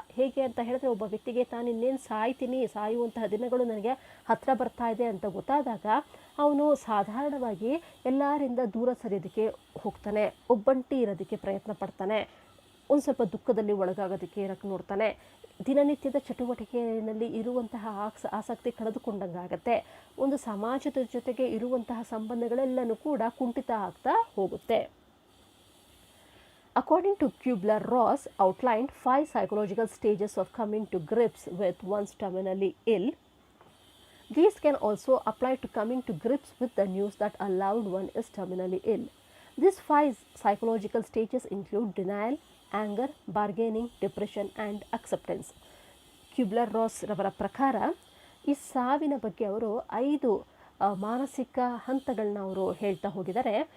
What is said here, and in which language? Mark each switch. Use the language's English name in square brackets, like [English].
[Kannada] ಹೇಗೆ ಅಂತ ಹೇಳಿದ್ರೆ, ಒಬ್ಬ ವ್ಯಕ್ತಿಗೆ ತಾನು ಇನ್ನೇನು ಸಾಯುವಂತಹ ದಿನಗಳು ನನಗೆ ಹತ್ತಿರ ಬರ್ತಾ ಇದೆ ಅಂತ ಗೊತ್ತಾದಾಗ ಅವನು ಸಾಧಾರಣವಾಗಿ ಎಲ್ಲರಿಂದ ದೂರ ಸರಿಯೋದಕ್ಕೆ ಹೋಗ್ತಾನೆ, ಒಬ್ಬಂಟಿ ಇರೋದಕ್ಕೆ ಪ್ರಯತ್ನ ಪಡ್ತಾನೆ, ಒಂದು ಸ್ವಲ್ಪ ದುಃಖದಲ್ಲಿ ಒಳಗಾಗೋದಕ್ಕೆ ಇರೋಕ್ಕೆ ನೋಡ್ತಾನೆ, ದಿನನಿತ್ಯದ ಚಟುವಟಿಕೆಯಲ್ಲಿ ಇರುವಂತಹ ಆಸಕ್ತಿ ಕಳೆದುಕೊಂಡಂಗಾಗತ್ತೆ, ಒಂದು ಸಮಾಜದ ಜೊತೆಗೆ ಇರುವಂತಹ ಸಂಬಂಧಗಳೆಲ್ಲನೂ ಕೂಡ ಕುಂಠಿತ ಆಗ್ತಾ ಹೋಗುತ್ತೆ. [English] According to Kubler-Ross outlined 5 psychological stages of coming to grips with one's terminally ill. These can also apply to coming to grips with the news that a loved one is terminally ill. These 5 psychological stages include denial, anger, bargaining, depression and acceptance. [Kannada] Kubler-Ross ರವರ ಪ್ರಕಾರ ಈ ಸಾವಿನ ಬಗ್ಗೆ ಅವರು 5 ಮಾನಸಿಕ ಹಂತಗಳನ್ನ ಅವರು ಹೇಳ್ತಾ ಹೋಗಿದ್ದಾರೆ.